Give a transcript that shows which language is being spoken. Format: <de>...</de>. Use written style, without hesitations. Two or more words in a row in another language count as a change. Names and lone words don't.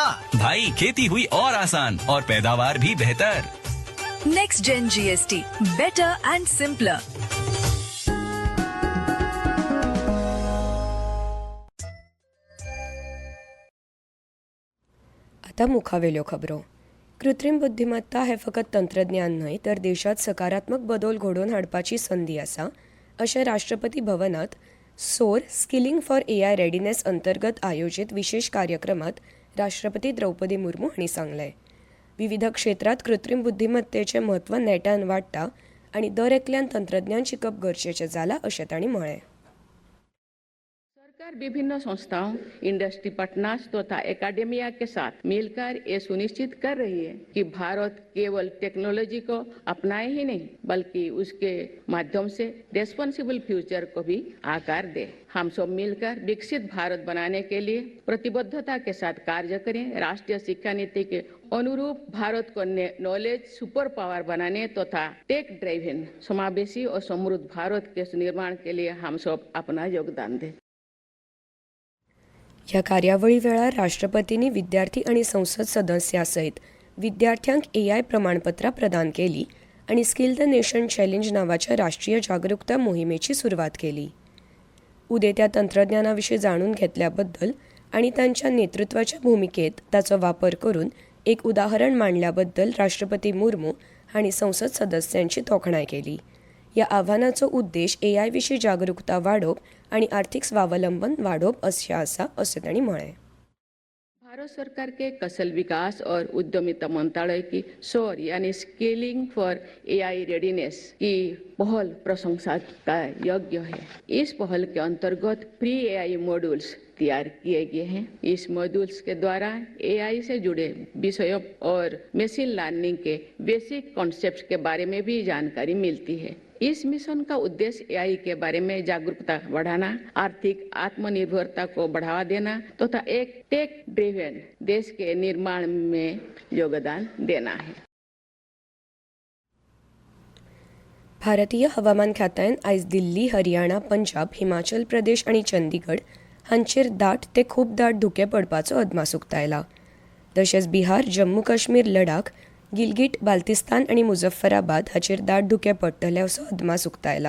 <hi>भाई खेती हुई और आसान और पैदावार भी बेहतर।</hi> <en>Next Gen GST, better and simpler.</en> <kok>आता मुखावेल्यो खबरो. कृत्रिम बुद्धिमत्ता हे फकत तंत्रज्ञान न्हय तर देशात सकारात्मक बदल घडोवन हाडपाची संदी आसा अशें राष्ट्रपती भवनात सोर स्किलिंग फॉर AI रेडीनेस अंतर्गत आयोजित विशेष कार्यक्रमात राष्ट्रपती द्रौपदी मुर्मू हांणी सांगलें. विविध क्षेत्रात कृत्रिम बुद्धिमत्तेचें म्हत्व नेटान वाडटा आनी दर एकल्यान तंत्रज्ञान शिकप गरजेचें जाला अशें तांणी म्हळें.</kok> <hi>सरकार विभिन्न संस्थाओं,</hi> <en>industry partners</en> <hi>तथा एकेडमिया के साथ मिलकर ये सुनिश्चित कर रही है कि भारत केवल टेक्नोलॉजी को अपनाए ही नहीं बल्कि उसके माध्यम से</hi> <en>responsible future</en> <hi>को भी आकार दे। हम सब मिलकर विकसित भारत बनाने के लिए प्रतिबद्धता के साथ कार्य करें। राष्ट्रीय शिक्षा नीति के अनुरूप भारत को</hi> <en>knowledge super power</en> <hi>बनाने तथा</hi> <en>tech driven</en> <hi>समावेशी और समृद्ध भारत के निर्माण के लिए हम सब अपना योगदान दें.</hi> <kok>ह्या कार्यावळी वेळार राष्ट्रपतींनी विद्यार्थी आणि संसद सदस्यां सयत विद्यार्थ्यांक AI प्रमाणपत्रां प्रदान केली आणि स्किल द नेशन चॅलेंज नावाच्या राष्ट्रीय जागरूकता मोहिमेची सुरवात केली. उदेत्या तंत्रज्ञानाविशीं जाणून घेतल्याबद्दल आणि तांच्या नेतृत्वाच्या भूमिकेत ताचो वापर करून एक उदाहरण मांडल्याबद्दल राष्ट्रपती मुर्मू हांणी संसद सदस्यांची तोखणाय केली. या आव्हानाचो उद्देश AI विशीं जागरूकता वाडोवप आणि आर्थिक स्वावलंबन वाढोवप अशें आसा अशें तांणी म्हळें.</kok> <hi>भारत सरकार के कौशल विकास और उद्यमिता मंत्रालय की सौर यानी स्केलिंग फॉर AI रेडीनेस की पहल प्रशंसा का योग्य है. इस पहल के अंतर्गत</hi> <en>pre AI modules</en> <hi>तैयार किए गए हैं. इस मॉड्यूल्स के द्वारा AI से जुड़े विषयों और</hi> <en>machine learning</en> <hi>के</hi> <en>basic concepts</en> <hi>के बारे में भी जानकारी मिलती है. इस मिशन का उद्देश्य AI के बारे में जागरूकता बढ़ाना, आर्थिक आत्मनिर्भरता को बढ़ावा देना तथा एक</hi> <en>tech driven</en> <hi>देश के निर्माण में योगदान देना है.</hi> <kok>भारतीय हवामान खात्यान आयज दिल्ली, हरियाणा, पंजाब, हिमाचल प्रदेश आणि चंदीगड हांचेर दाट ते खूब दाट धुके पडपाचो अदमास उक्तायला. तशेंच बिहार, जम्मू काश्मीर, लडाख, गिलगिट, बाल्तिस्तान आणि मुझफ्फराबाद हाचेर दाट धुके पडटले असो अदमास उक्तायला.</kok>